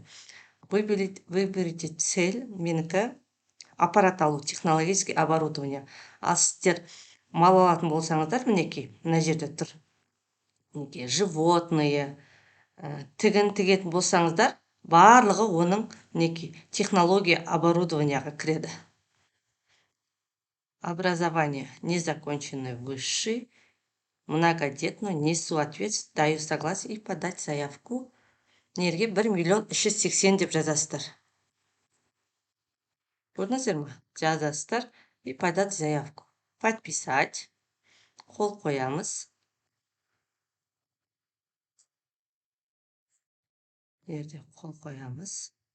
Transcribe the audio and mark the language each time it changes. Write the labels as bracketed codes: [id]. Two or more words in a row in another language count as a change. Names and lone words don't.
[ru] Выберите цель, [kk] менікі аппарат алу, [ru] технологический оборудование. [kk] Ал сіздер мал алатын болсаңыздар, мінекей, мына жерде тұр. Мінекей, животные, тігін тігетін болсаңыздар, барлығы оның мінекей [ru] технология оборудованияға [kk] кіреді. [ru] Образование незаконченное высший, многодетно, несу ответственность, даю согласие и подать заявку. [kk] Нерге 1 380 деп жазасыздар. Көрдіңіздер ма? [ru] Жазасыздар и подать заявку. [kk] Подписать. Қол қоямыз. Жерде қол қоямыз.